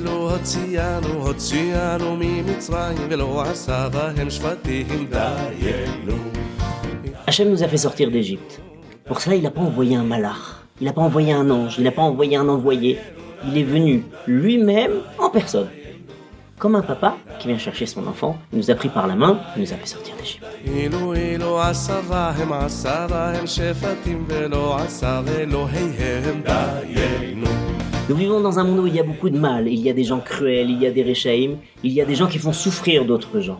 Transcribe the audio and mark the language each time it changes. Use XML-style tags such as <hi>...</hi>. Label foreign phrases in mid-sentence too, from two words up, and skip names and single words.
<he>הוציאנו ממצרים ולא עשה בהם שבטים דיינו.</he> <fr>Hachem nous a fait sortir d'Égypte. Pour cela, il n'a pas envoyé un malach, il n'a pas envoyé un ange, il n'a pas envoyé un envoyé. Il est venu lui-même en personne. Comme un papa qui vient chercher son enfant, il nous a pris par la main, il nous a fait sortir d'Égypte. Nous vivons dans un monde où il y a beaucoup de mal, il y a des gens cruels, il y a des réchaïm, il y a des gens qui font souffrir d'autres gens.</fr>